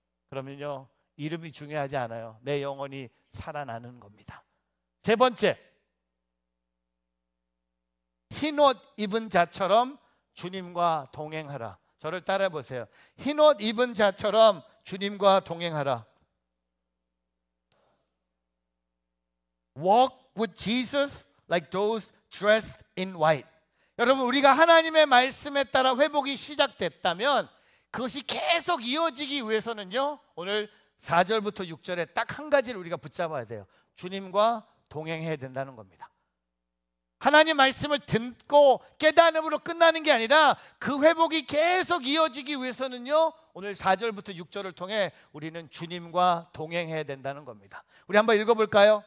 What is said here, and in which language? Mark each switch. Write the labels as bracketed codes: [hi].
[ko] 그러면요, 이름이 중요하지 않아요. 내 영혼이 살아나는 겁니다. 세 번째, 흰옷 입은 자처럼 주님과 동행하라. 저를 따라해 보세요. 흰옷 입은 자처럼 주님과 동행하라. [en] Walk with Jesus like those dressed in white. [ko] 여러분, 우리가 하나님의 말씀에 따라 회복이 시작됐다면 그것이 계속 이어지기 위해서는요, 오늘 4절부터 6절에 딱 한 가지를 우리가 붙잡아야 돼요. 주님과 동행해야 된다는 겁니다. 하나님 말씀을 듣고 깨달음으로 끝나는 게 아니라 그 회복이 계속 이어지기 위해서는요, 오늘 4절부터 6절을 통해 우리는 주님과 동행해야 된다는 겁니다. 우리 한번 읽어볼까요?